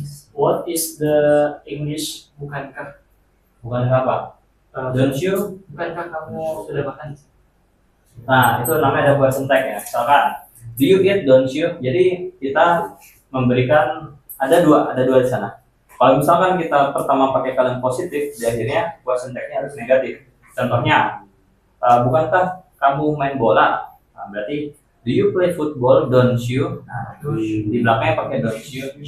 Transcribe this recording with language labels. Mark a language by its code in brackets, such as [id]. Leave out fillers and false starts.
[en] What is the English bukankah? [id] Bukankah apa? [en] Don't you? [id] Bukankah kamu sudah makan? Nah, itu namanya ada buat syntax ya. [en] Misalkan, do you eat, don't you? [id] Jadi kita memberikan ada dua di sana. Kalau misalkan kita pertama pakai kalimat positif, di akhirnya buat syntaxnya harus negatif. Contohnya, bukankah kamu main bola? Nah, berarti [en] do you play football, don't you? [id] Nah, di belakangnya pakai [en] don't you.